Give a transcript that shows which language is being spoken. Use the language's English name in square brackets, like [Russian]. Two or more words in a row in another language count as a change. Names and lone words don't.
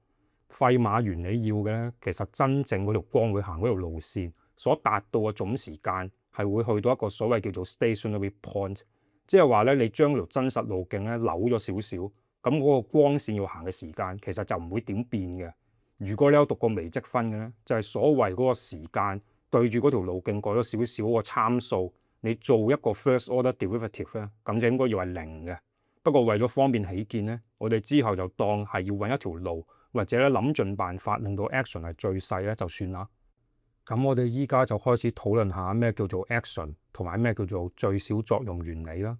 [Cantonese] 費馬原理要嘅咧，其實真正嗰條光會行嗰條路線所達到嘅總時間係會去到一個所謂叫做 [English] stationary point， [Cantonese] 即係話咧，你將條真實路徑咧扭咗少少。咁嗰個光線要行嘅時間其實就唔會點變嘅。如果你有讀過微積分嘅咧，就係所謂嗰個時間對住嗰條路徑改咗少少嗰個參數，你做一個 [English] first order derivative [Cantonese] 咧，咁就應該要係零嘅。不過為咗方便起見咧，我哋之後就當係要揾一條路，或者咧諗盡辦法令到 action 係最細咧就算啦。咁我哋依家就開始討論下咩叫做 action 同埋咩叫做最小作用原理啦。